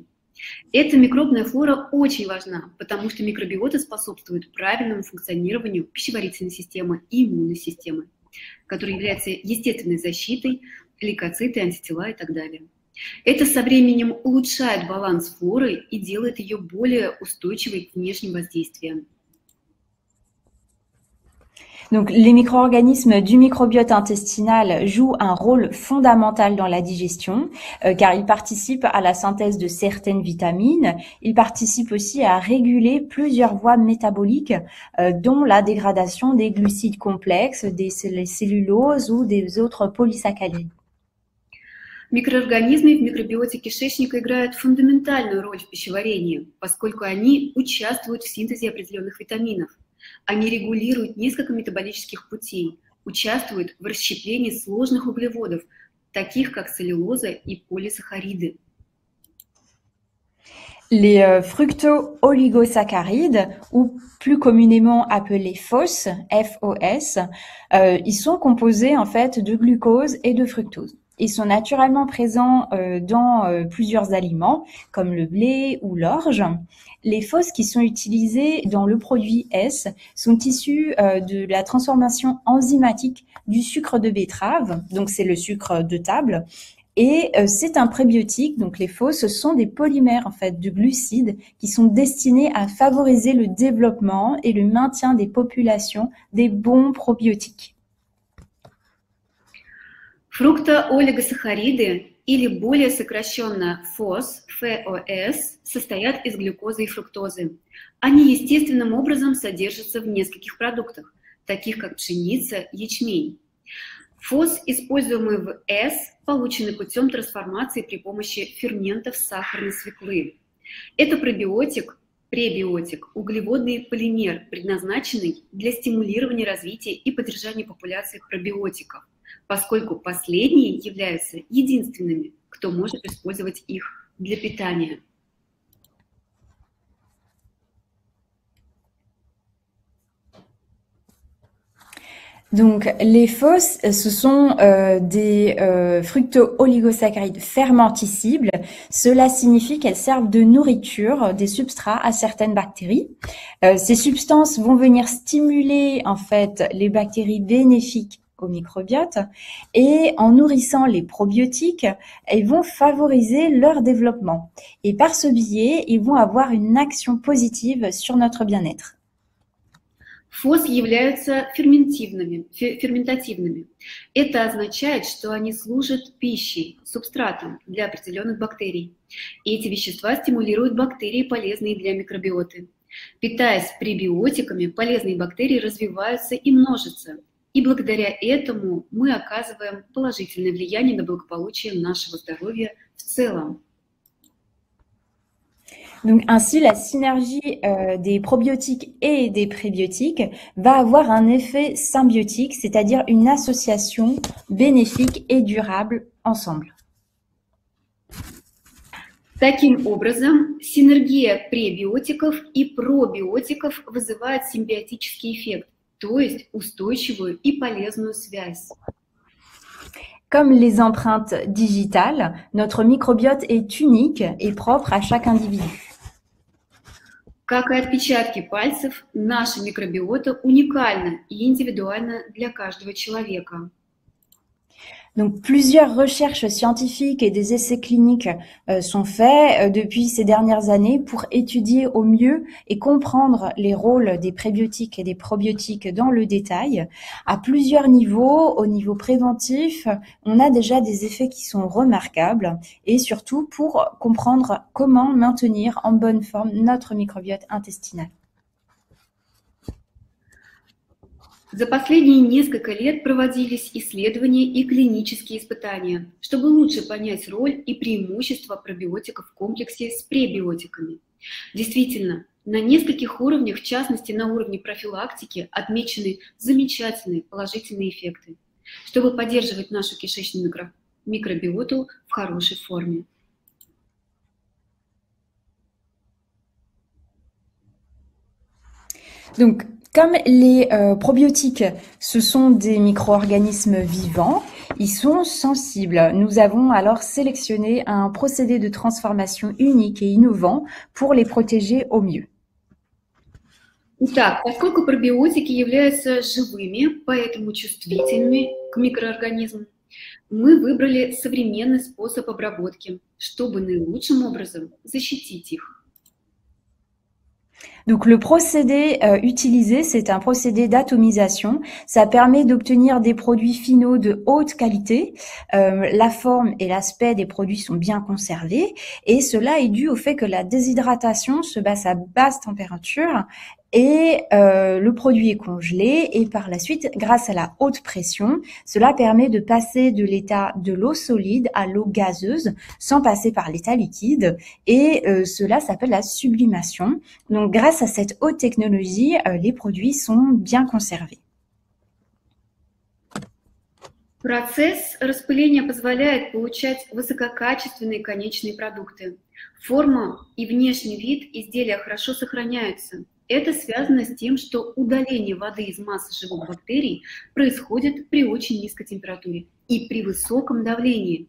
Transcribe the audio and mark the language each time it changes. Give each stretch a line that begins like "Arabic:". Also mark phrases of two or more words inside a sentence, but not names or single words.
Russian: Эта микробная флора очень важна, потому что микробиоты способствуют правильному функционированию пищеварительной системы и иммунной системы, которая является естественной защитой, лейкоциты, антитела и так далее. Это со временем улучшает баланс флоры и делает ее более устойчивой к внешним воздействиям.
French: Donc, les micro-organismes du microbiote intestinal jouent un rôle fondamental dans la digestion, car ils participent à la synthèse de certaines vitamines. Ils participent aussi à réguler plusieurs voies métaboliques, dont la dégradation des glucides complexes, des celluloses ou des autres polysaccharides.
Russian: Микроорганизмы в микробиоте кишечника играют фундаментальную роль в пищеварении, поскольку они участвуют в синтезе определенных витаминов. Они регулируют несколько метаболических путей, участвуют в расщеплении сложных углеводов, таких как целлюлоза и полисахариды.
French: Les fructo-oligosaccharides, ou plus communément appelés FOS, FOS, ils sont composés en fait de glucose et de fructose. Ils sont naturellement présents dans plusieurs aliments, comme le blé ou l'orge. Les FOS qui sont utilisés dans le produit S sont issus de la transformation enzymatique du sucre de betterave, donc c'est le sucre de table. Et c'est un prébiotique, donc les FOS, ce sont des polymères en fait de glucides qui sont destinés à favoriser le développement et le maintien des populations des bons probiotiques.
Russian: Фруктоолигосахариды, или более сокращенно ФОС, ФОС, состоят из глюкозы и фруктозы. Они естественным образом содержатся в нескольких продуктах, таких как пшеница, ячмень. ФОС, используемый в С, полученный путем трансформации при помощи ферментов сахарной свеклы. Это пробиотик, пребиотик, углеводный полимер, предназначенный для стимулирования развития и поддержания популяции пробиотиков. поскольку последние являются единственными, кто может использовать их для питания.
French: Donc, les FOS, ce sont des fructo-oligosaccharides fermentescibles. Cela signifie qu'elles servent de nourriture, des substrats à certaines bactéries. Ces substances vont venir stimuler en fait les bactéries bénéfiques au microbiote et en nourrissant les probiotiques, elles vont favoriser leur développement. Et par ce biais, ils vont avoir une action positive sur notre bien-être.
Russian: ФОС являются ферментативными. Это означает, что они служат пищей, субстратом для определенных бактерий. И эти вещества стимулируют бактерии, полезные для микробиоты. Питаясь пребиотиками, полезные бактерии развиваются и множатся. И благодаря этому мы оказываем положительное влияние на благополучие нашего здоровья в целом.
French: Donc ainsi, la synergie des probiotiques et des prébiotiques va avoir un effet symbiotique, c'est-à-dire une association bénéfique et durable ensemble.
Russian: Таким образом, синергия пребиотиков и пробиотиков вызывает симбиотический эффект, то есть устойчивую и полезную связь.
French: Comme les empreintes digitales, notre microbiote est unique et propre à chaque individu.
Russian: Как и отпечатки пальцев, наша микробиота уникальна и индивидуальна для каждого человека.
French: Donc, plusieurs recherches scientifiques et des essais cliniques sont faits depuis ces dernières années pour étudier au mieux et comprendre les rôles des prébiotiques et des probiotiques dans le détail. À plusieurs niveaux, au niveau préventif, on a déjà des effets qui sont remarquables et surtout pour comprendre comment maintenir en bonne forme notre microbiote intestinal.
Russian: За последние несколько лет проводились исследования и клинические испытания, чтобы лучше понять роль и преимущества пробиотиков в комплексе с пребиотиками. Действительно, на нескольких уровнях, в частности на уровне профилактики, отмечены замечательные положительные эффекты, чтобы поддерживать нашу кишечную микробиоту в хорошей форме.
French: Donc, comme les probiotiques, ce sont des micro-organismes vivants, ils sont sensibles. Nous avons alors sélectionné un procédé de transformation unique et innovant pour les protéger au mieux.
Russian: Итак, поскольку пробиотики являются живыми, поэтому чувствительными к микроорганизмам, мы выбрали современный способ обработки, чтобы наилучшим образом защитить их.
French: Donc le procédé utilisé, c'est un procédé d'atomisation. Ça permet d'obtenir des produits finaux de haute qualité. La forme et l'aspect des produits sont bien conservés et cela est dû au fait que la déshydratation se passe à basse température et le produit est congelé et par la suite, grâce à la haute pression, cela permet de passer de l'état de l'eau solide à l'eau gazeuse sans passer par l'état liquide et cela s'appelle la sublimation. Donc grâce à cette haute technologie, les produits sont bien conservés.
Russian: Процесс распыления позволяет получать высококачественные конечные продукты. Форма и внешний вид изделия хорошо сохраняются. Это связано с тем, что удаление воды из массы живых бактерий происходит при очень низкой температуре и при высоком давлении.